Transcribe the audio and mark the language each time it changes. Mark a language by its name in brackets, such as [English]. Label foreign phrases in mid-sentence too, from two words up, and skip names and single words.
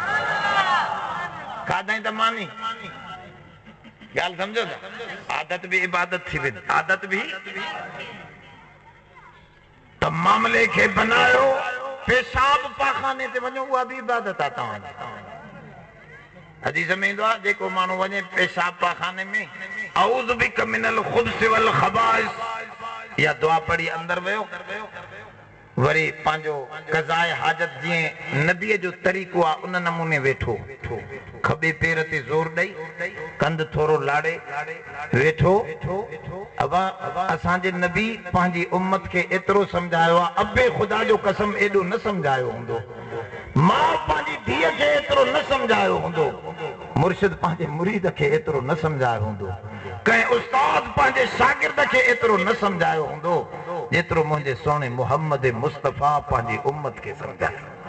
[Sindhi] खाधई त मानी, ॻाल्हि सम्झो था? आदत बि इबादत थी वेंदी, आदत बि। त मामले खे बनायो, पेशाब पाखाने ते वञो, उहा बि इबादत आहे तव्हांजी। हदीस में ईंदो आहे जेको माण्हू वञे पेशाब पाखाने में, [Arabic] أعوذ بك من الخبث والخبائث, [Sindhi] इहा दुआ पढ़ी अंदर वियो, वरी पंहिंजो क़ज़ाए हाजत जीअं नबीअ जो तरीक़ो आहे उन नमूने वेठो, खॿे पेर ते ज़ोर ॾेई, कंध थोरो लाड़े वेठो। अब असांजे नबी पंहिंजी उम्मत खे एतिरो सम्झायो आहे, अबे ख़ुदा जो कसम एॾो न सम्झायो हूंदो, मां पंहिंजी धीअ खे एतिरो न सम्झायो हूंदो, मुर्शिद पंहिंजे मुरीद खे एतिरो न सम्झायो हूंदो, कंहिं उस्ताद पंहिंजे शागिर्द खे एतिरो न सम्झायो हूंदो जेतिरो मुंहिंजे सोणे मुहम्मद मुस्तफ़ा पंहिंजी उम्मत खे सम्झायो।